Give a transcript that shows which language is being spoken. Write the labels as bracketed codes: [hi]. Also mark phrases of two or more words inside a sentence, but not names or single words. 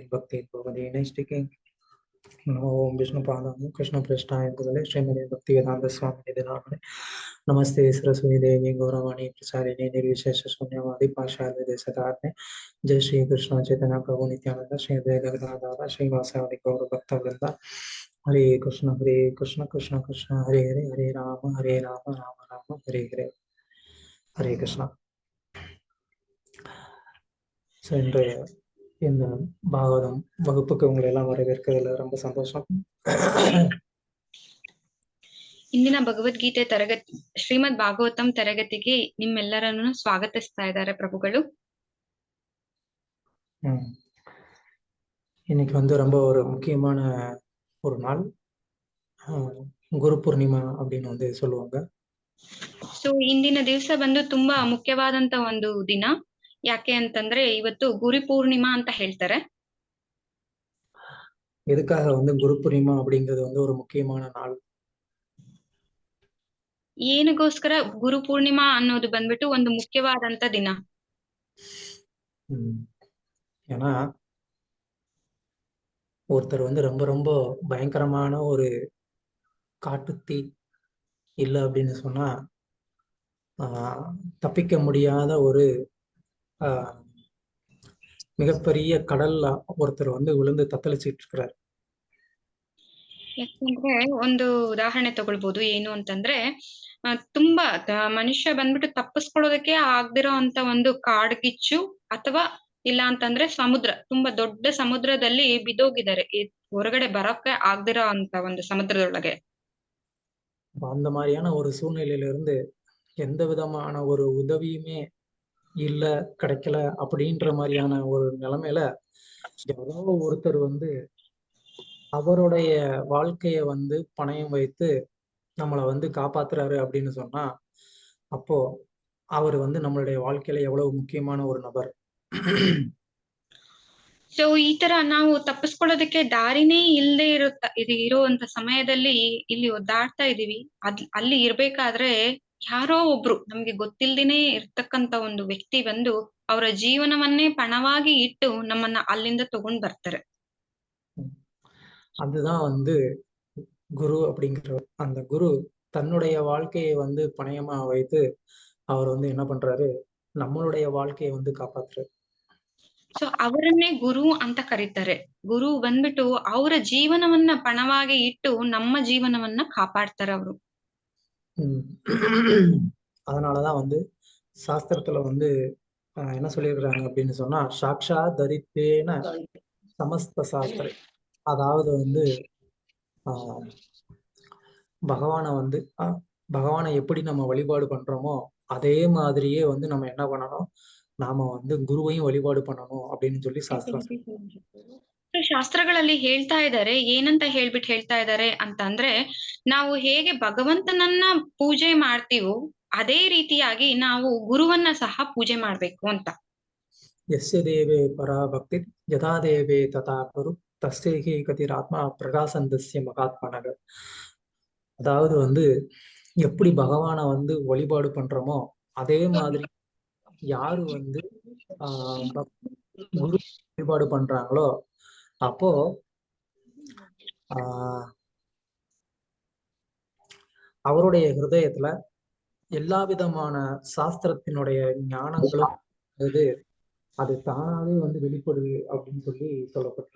[sa] भक्तिं भवति नैष्टिके ओम विष्णुपादाय कृष्णप्रेष्ठाय भगवते श्रीमते भक्तिवेदांत स्वामी नामिने नमस्ते सरस्वती देवी गौरवाणी प्रचारिणे निर्विशेष शून्यवादी पाशाल देशतारणे जय श्री कृष्ण चैतन्य प्रभु नित्यानंद श्री अद्वैत गदाधर श्रीवासादि गौर भक्त वृंदा हरे कृष्ण कृष्ण कृष्ण हरे हरे हरे राम राम राम हरे हरे हरे कृष्णा [ta] சென்ற இந்த பாகவதம் வகுப்புக்கு உங்களை எல்லாம் வரவேற்கிறதுல ரொம்ப சந்தோஷம். [kn] ಇಂದಿನ ಭಗವದ್ಗೀತೆ ತರಗತಿ ಶ್ರೀಮದ್ ಭಾಗವತಂ ತರಗತಿಗೆ ನಿಮ್ಮೆಲ್ಲರನ್ನು ಸ್ವಾಗತಿಸ್ತಾ ಇದ್ದಾರೆ ಪ್ರಭುಗಳು. [ta] இன்னைக்கு ரொம்ப ஒரு முக்கியமான ஒரு நாள், குரு பூர்ணிமா அப்படின்னு சொல்லுவாங்க. [kn] ಸೊ ಇಂದಿನ ದಿವಸ ಬಂದು ತುಂಬಾ ಮುಖ್ಯವಾದಂತ ಒಂದು ದಿನ. ಯಾಕೆ ಅಂತಂದ್ರೆ ಇವತ್ತು ಗುರು ಪೂರ್ಣಿಮಾ ಅಂತ ಹೇಳ್ತಾರೆ. [ta] எதுக்காக குரு பூர்ணிமா அப்படிங்கிறது ஒரு முக்கியமான நாள்? [kn] ಏನಗೋಸ್ಕರ ಗುರು ಪೂರ್ಣಿಮಾ ಅನ್ನೋದು ಬಂದ್ಬಿಟ್ಟು ಒಂದು ಮುಖ್ಯವಾದಂತ ದಿನ? [ta] ஏன்னா ஒருத்தர் ரொம்ப ரொம்ப பயங்கரமான ஒரு காட்டுத்தீ இல்ல அப்படின்னு சொன்னா தப்பிக்க முடியாத ஒரு மிகப்பெரிய கடல்ல ஒருத்தர் விழுந்து தத்தளிச்சிட்டு இருக்கிறார். [kn] ಯಾಕಂದ್ರೆ ಒಂದು ಉದಾಹರಣೆ ತಗೊಳ್ಬಹುದು. ಏನು ಅಂತಂದ್ರೆ ತುಂಬಾ ಮನುಷ್ಯ ಬಂದ್ಬಿಟ್ಟು ತಪ್ಪಿಸ್ಕೊಳ್ಳೋದಕ್ಕೆ ಆಗ್ದಿರೋ ಅಂತ ಒಂದು ಕಾಡ್ಗಿಚ್ಚು ಅಥವಾ ಇಲ್ಲ ಅಂತಂದ್ರೆ ಸಮುದ್ರ, ತುಂಬಾ ದೊಡ್ಡ ಸಮುದ್ರದಲ್ಲಿ ಬಿದ್ದೋಗಿದ್ದಾರೆ, ಹೊರಗಡೆ ಬರೋಕೆ ಆಗ್ದಿರೋ ಅಂತ ಒಂದು ಸಮುದ್ರದೊಳಗೆ. [ta] அந்த மாதிரியான ஒரு சூழ்நிலையில இருந்து எந்த விதமான ஒரு உதவியுமே இல்ல, கிடைக்கல அப்படின்ற மாதிரியான ஒரு நிலைமையில யாரோ ஒருத்தர் அவருடைய வாழ்க்கைய பணயம் வைத்து நம்மளை காப்பாத்துறாரு அப்படின்னு சொன்னா அப்போ அவர் நம்மளுடைய வாழ்க்கையில எவ்வளவு முக்கியமான ஒரு நபர். [kn] ಸೊ ಈ ತರ ನಾವು ತಪ್ಪಿಸ್ಕೊಳ್ಳೋದಕ್ಕೆ ದಾರಿನೇ ಇಲ್ಲದೆ ಇರುವಂತ ಸಮಯದಲ್ಲಿ ಇಲ್ಲಿ ಒದ್ದಾಡ್ತಾ ಇದೀವಿ. ಅಲ್ಲಿ ಇರ್ಬೇಕಾದ್ರೆ ಯಾರೋ ಒಬ್ರು ನಮ್ಗೆ ಗೊತ್ತಿಲ್ದೇನೆ ಇರ್ತಕ್ಕಂತ ಒಂದು ವ್ಯಕ್ತಿ ಅವರ ಜೀವನವನ್ನೇ ಪಣವಾಗಿ ಇಟ್ಟು ನಮ್ಮನ್ನ ಅಲ್ಲಿಂದ ತಗೊಂಡ್ ಬರ್ತಾರೆ. [ta] அதுதான் குரு அப்படிங்கிற அந்த குரு தன்னுடைய வாழ்க்கையை பணயமா வைத்து அவர் என்ன பண்றாரு, நம்மளுடைய வாழ்க்கையை காப்பாத்துறாரு. [kn] ಸೊ ಅವರನ್ನೇ ಗುರು ಅಂತ ಕರೀತಾರೆ. ಗುರು ಬಂದ್ಬಿಟ್ಟು ಅವರ ಜೀವನವನ್ನ ಪಣವಾಗಿ ಇಟ್ಟು ನಮ್ಮ ಜೀವನವನ್ನ ಕಾಪಾಡ್ತಾರೆ ಅವರು. [ta] அதனாலதான் சாஸ்திரத்துல என்ன சொல்லியிருக்கிறாங்க அப்படின்னு சொன்னா, [sa] சாக்ஷா தரித்தேன சமஸ்த சாஸ்திர, [ta] அதாவது பகவானை எப்படி நம்ம வழிபாடு பண்றோமோ அதே மாதிரியே நம்ம என்ன பண்ணணும், நாம குருவையும் வழிபாடு பண்ணணும் அப்படின்னு சொல்லி சாஸ்திரம். [kn] ಶಾಸ್ತ್ರಗಳಲ್ಲಿ ಹೇಳ್ತಾ ಇದ್ದಾರೆ, ಏನಂತ ಹೇಳ್ತಾ ಇದ್ದಾರೆ ಅಂತಂದ್ರೆ, ನಾವು ಹೇಗೆ ಭಗವಂತನನ್ನ ಪೂಜೆ ಮಾಡ್ತೀವೋ ಅದೇ ರೀತಿಯಾಗಿ ನಾವು ಗುರುವನ್ನ ಸಹ ಪೂಜೆ ಮಾಡ್ಬೇಕು ಅಂತ. [sa] ಯಸ್ಯ ದೇವೇ ಪರಾ ಭಕ್ತಿ ಯಥಾ ದೇವೇ ತಥಾ ಕುರು தஸ்தேகி கதிராத்மா பிரகாசந்தஸ்ய மகாத்மனக. [ta] அதாவது எப்படி பகவானை வழிபாடு பண்றோமோ அதே மாதிரி யாரு குரு வழிபாடு பண்றாங்களோ அப்போ அவருடைய ஹிருதயத்துல எல்லா விதமான சாஸ்திரத்தினுடைய ஞானங்களும் அது தானாவே வெளிப்படுது அப்படின்னு சொல்லி சொல்லப்பட்டிருக்கு.